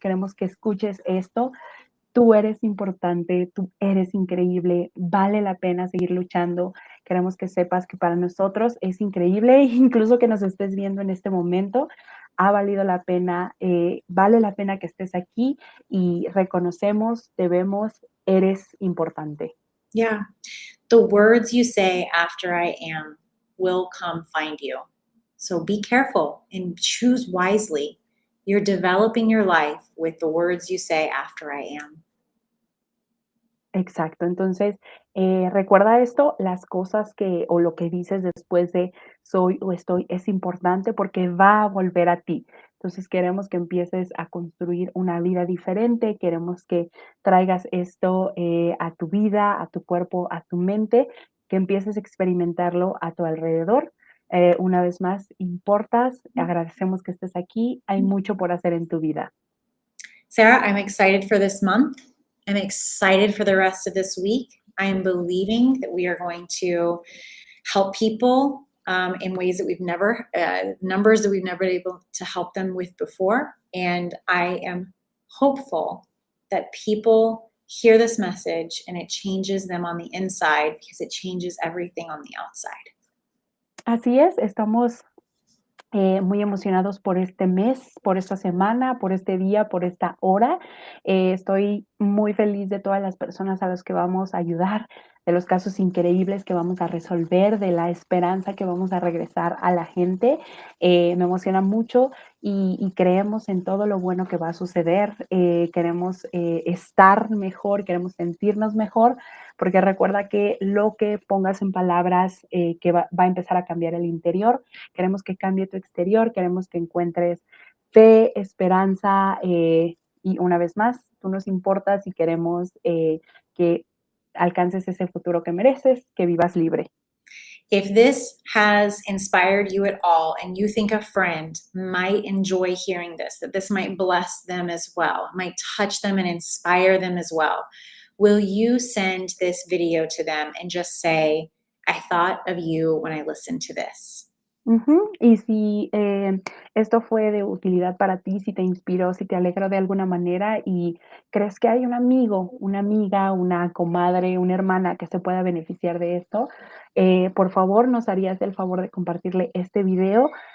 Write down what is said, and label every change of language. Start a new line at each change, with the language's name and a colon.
Spanish: Queremos que escuches esto. Tú eres importante, tú eres increíble, vale la pena seguir luchando. Queremos que sepas que para nosotros es increíble, incluso que nos estés viendo en este momento, ha valido la pena, vale la pena que estés aquí y reconocemos, te vemos, eres importante.
English: Yeah. The words you say after I am will come find you. So be careful and choose wisely. You're developing your life with the words you say after I am.
Spanish: Exacto. Entonces, recuerda esto, las cosas que o lo que dices después de soy o estoy es importante porque va a volver a ti. Entonces, queremos que empieces a construir una vida diferente, queremos que traigas esto a tu vida, a tu cuerpo, a tu mente, que empieces a experimentarlo a tu alrededor. Una vez más, importas, agradecemos que estés aquí, hay mucho por hacer en tu vida.
English: Sarah, I'm excited for this month. I'm excited for the rest of this week. I am believing that we are going to help people in ways that we've never, numbers that we've never been able to help them with before. And I am hopeful that people hear this message and it changes them on the inside because it changes everything on the outside.
Spanish: Así es, estamos muy emocionados por este mes, por esta semana, por este día, por esta hora. Estoy muy feliz de todas las personas a las que vamos a ayudar, de los casos increíbles que vamos a resolver, de la esperanza que vamos a regresar a la gente. Me emociona mucho y creemos en todo lo bueno que va a suceder. Queremos estar mejor, queremos sentirnos mejor, porque recuerda que lo que pongas en palabras que va a empezar a cambiar el interior. Queremos que cambie tu exterior, queremos que encuentres fe, esperanza y una vez más, tú nos importas y queremos que alcances ese futuro que mereces, que vivas libre.
English: If this has inspired you at all and you think a friend might enjoy hearing this, that this might bless them as well, might touch them and inspire them as well, will you send this video to them and just say, I thought of you when I listened to this? Ujú.
Spanish: Y si esto fue de utilidad para ti, si te inspiró, si te alegró de alguna manera y crees que hay un amigo, una amiga, una comadre, una hermana que se pueda beneficiar de esto, por favor, nos harías el favor de compartirle este video.